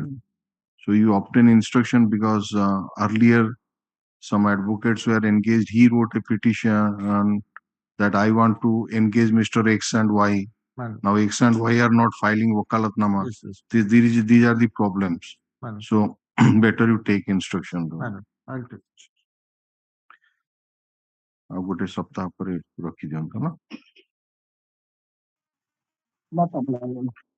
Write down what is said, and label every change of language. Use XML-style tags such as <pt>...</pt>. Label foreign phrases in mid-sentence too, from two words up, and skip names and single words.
<en>So you obtain instruction because earlier some advocates were engaged. He wrote a petition that I want to engage Mr. X and Y. Now X and Y are not filing wakalatnama. Yes, yes. These are the problems. Madam. So better you take instruction. Madam, I'll take it.</en> <or>ଆଉ ଗୋଟେ ସପ୍ତାହ ପରେ ରଖିଦିଅନ୍ତୁ ନା</or> <en>No problem.</en>